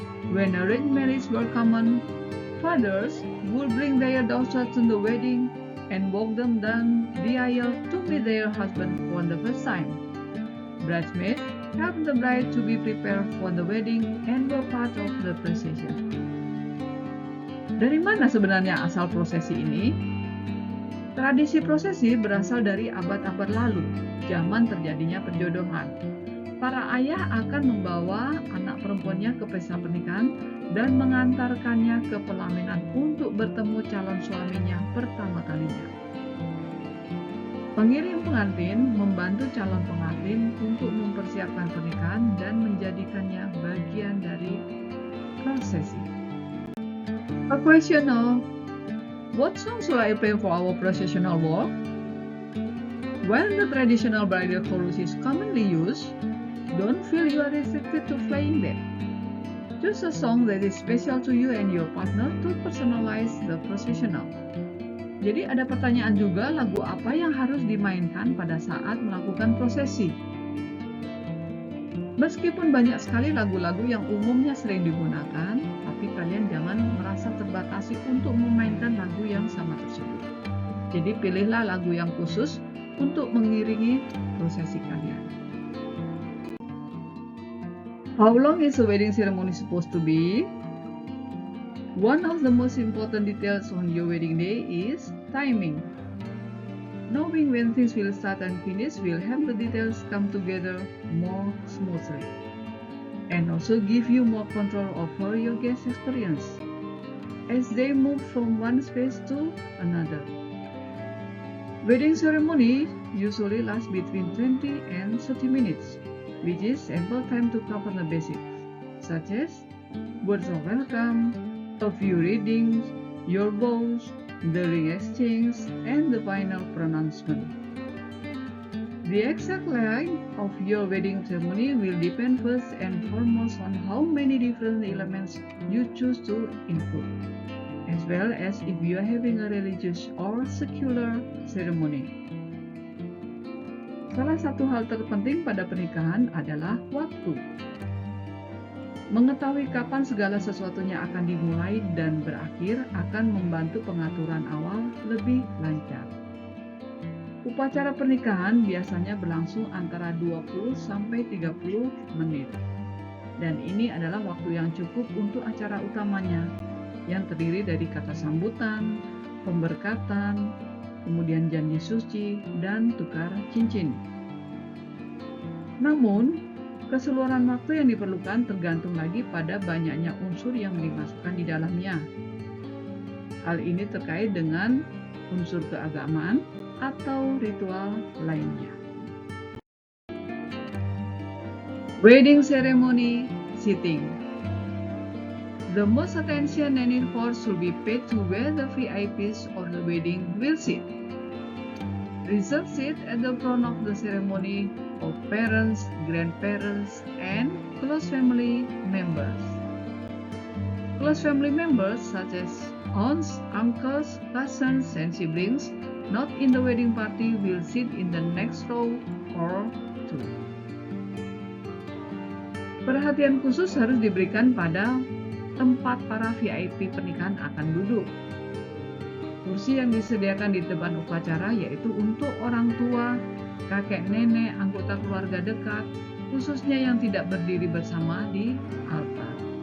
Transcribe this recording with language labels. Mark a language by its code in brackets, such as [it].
[en] When arranged marriages were common, fathers would bring their daughters to the wedding and walk them down the aisle to meet their husband for the first time. Bridesmaids helped the bride to be prepared for the wedding and were part of the procession. [id] Dari mana sebenarnya asal prosesi ini? Tradisi prosesi berasal dari abad-abad lalu, zaman terjadinya perjodohan. Para ayah akan membawa anak perempuannya ke pesta pernikahan dan mengantarkannya ke pelaminan untuk bertemu calon suaminya pertama kalinya. Pengiring pengantin membantu calon pengantin untuk mempersiapkan pernikahan dan menjadikannya bagian dari prosesi. [en] A question now, what songs will I play for our processional walk? When the traditional bridal chorus is commonly used, don't feel you are restricted to playing them. Choose a song that is special to you and your partner to personalize the processional. [id] Jadi ada pertanyaan juga, lagu apa yang harus dimainkan pada saat melakukan prosesi? Meskipun banyak sekali lagu-lagu yang umumnya sering digunakan, tapi kalian jangan merasa terbatasi untuk memainkan lagu yang sama tersebut. Jadi pilihlah lagu yang khusus untuk mengiringi prosesi kalian. [en] How long is the wedding ceremony supposed to be? One of the most important details on your wedding day is timing. Knowing when things will start and finish will help the details come together more smoothly and also give you more control over your guest experience as they move from one space to another. Wedding ceremony usually lasts between 20 and 30 minutes, which is ample time to cover the basics such as words of welcome, a few readings, your vows, the ring exchange, and the final pronouncement. The exact length of your wedding ceremony will depend first and foremost on how many different elements you choose to include, as well as if you are having a religious or secular ceremony. [id] Salah satu hal terpenting pada pernikahan adalah waktu. Mengetahui kapan segala sesuatunya akan dimulai dan berakhir akan membantu pengaturan awal lebih lancar. Upacara pernikahan biasanya berlangsung antara 20 sampai 30 menit. Dan ini adalah waktu yang cukup untuk acara utamanya, yang terdiri dari kata sambutan, pemberkatan, kemudian janji suci, dan tukar cincin. Namun, keseluruhan waktu yang diperlukan tergantung lagi pada banyaknya unsur yang dimasukkan di dalamnya. Hal ini terkait dengan unsur keagamaan atau ritual lainnya. [en] Wedding ceremony seating. The most attention and effort should be paid to where the VIPs of the wedding will sit. Reserve seat at the front of the ceremony of parents, grandparents, and close family members. Close family members such as aunts, uncles, cousins, and siblings not in the wedding party will sit in the next row or two. [id] Perhatian khusus harus diberikan pada tempat para VIP pernikahan akan duduk. Kursi yang disediakan di depan upacara yaitu untuk orang tua, kakek nenek, anggota keluarga dekat, khususnya yang tidak berdiri bersama di altar.